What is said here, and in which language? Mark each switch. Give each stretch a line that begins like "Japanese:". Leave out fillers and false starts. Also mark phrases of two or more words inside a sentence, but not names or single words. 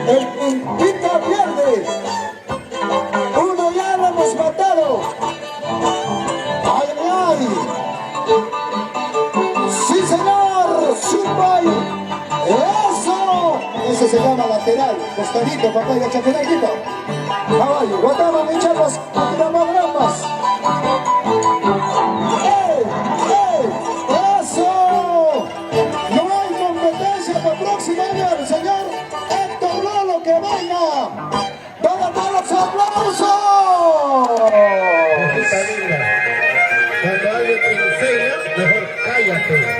Spanish: El quinto pierde. Uno ya lo hemos matado. ¡Ay, ay! ¡Sí, señor! ¡Super! ¡Eso! Ese se llama lateral. Costadito, papá, y chaquetito. Caballo, guataba, mi chavos, tiramos grampas. ¡Ey! ¡Ey! ¡Eso! No hay competencia para el próximo año, el señor Héctor Lolo, que venga. ¡Para todos los aplausos! Hijita linda, cuando alguien te enseña, mejor cállate.